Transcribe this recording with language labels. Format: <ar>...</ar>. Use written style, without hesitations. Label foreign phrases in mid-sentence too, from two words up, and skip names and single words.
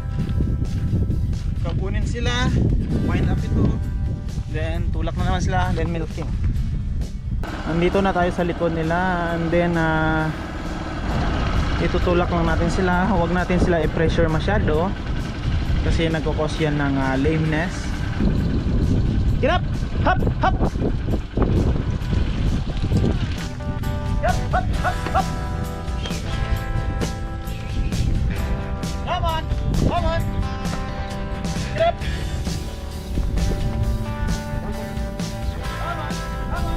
<tl>Kapunin sila,</tl> <en>wind up</en> <tl>ito, then tulak na naman sila, then milking. Nandito na tayo sa likod nila, and then itutulak lang natin sila. Huwag natin sila i-pressure masyado kasi nagkukos yan ng lameness.</tl> <en>Get up! Hop! Hop! Yup! Hop! Hop! Hop! Come on! Come on! Get up! Come on! Come on!</en>